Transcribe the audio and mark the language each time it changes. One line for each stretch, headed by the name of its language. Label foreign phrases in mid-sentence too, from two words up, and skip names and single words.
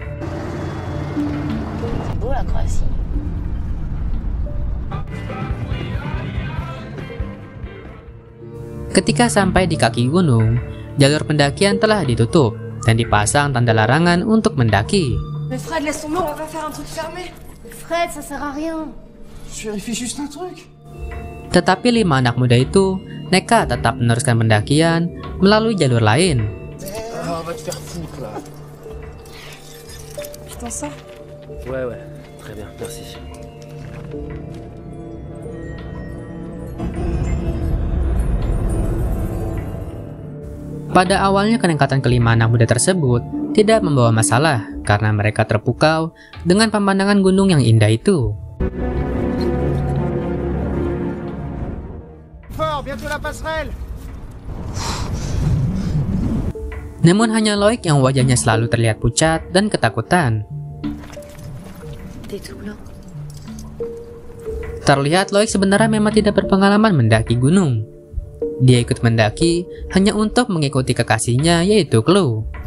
Indonesian: Ketika sampai di kaki gunung, jalur pendakian telah ditutup dan dipasang tanda larangan untuk mendaki.
French: Mais Fred, laisse tomber, on va pas faire un truc fermé. Fred, ça sert à rien. Je vérifie juste un truc.
Indonesian: Tetapi 5 anak muda itu nekat tetap meneruskan pendakian melalui jalur lain.
French: Ah, on va te faire foutre là. Tu t'en sors? Ouais, très bien, merci.
Indonesian: Pada awalnya kenekatan kelima anak muda tersebut tidak membawa masalah karena mereka terpukau dengan pemandangan gunung yang indah itu.
French: Fort, bientôt la passerelle.
Indonesian: Namun hanya Loic yang wajahnya selalu terlihat pucat dan ketakutan. Terlihat Loic sebenarnya memang tidak berpengalaman mendaki gunung. Dia ikut mendaki hanya untuk mengikuti kekasihnya, yaitu Chloe.